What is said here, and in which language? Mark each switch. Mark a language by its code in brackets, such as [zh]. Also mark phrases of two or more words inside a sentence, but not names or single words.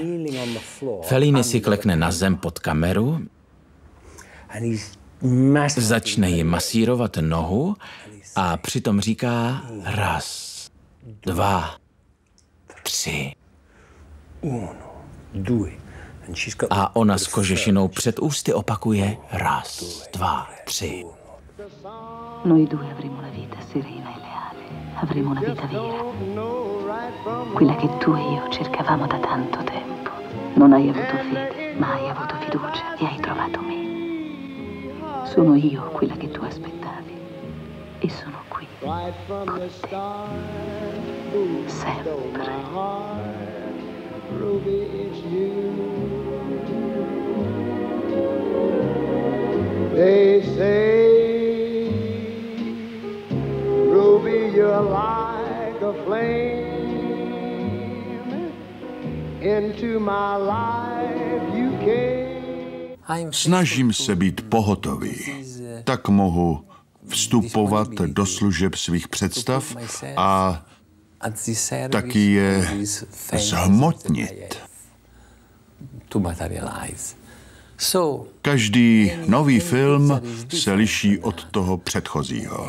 [cs] Fellini si klekne na zem pod kameru, začne jí masírovat nohu a přitom říká 1, 2, 3. A ona s kožešinou před ústy opakuje 1, 2, 3. [it] Noi due avremo una vita serena e leale. Avremo una vita vera. Quella che tu e io cercavamo da tanto tempo. Non hai avuto fede, ma hai avuto fiducia e hai trovato me. Sono io quella che tu aspettavi. E sono qui con te. Sempre. [en] Ruby, it's you. They say like a flame. Into my life you came. [cs] Snažím se být pohotový. Tak mohu vstupovat do služeb svých představ a taky je zhmotnit. Každý nový film se liší od toho předchozího.